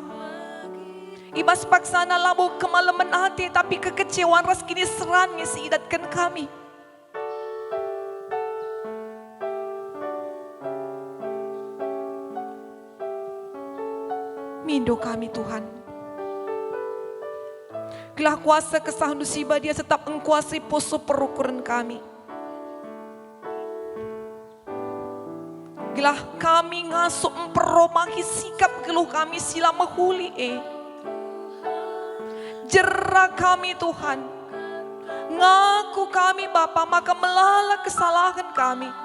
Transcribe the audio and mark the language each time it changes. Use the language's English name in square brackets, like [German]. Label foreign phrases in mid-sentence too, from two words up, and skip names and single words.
[Batak Karo] Ibas paksana labo kemalaman hati tapi kekecewaan ras kini serangnya siidatkan kami. Mindo kami Tuhan. Gelah kuasa kesahan musibah dia tetap engkuasai poso perukuran kami. Gelah kami ngasup memperomahi sikap geluh kami sila mahuli Jerak kami Tuhan. Ngaku kami Bapa maka melala kesalahan kami.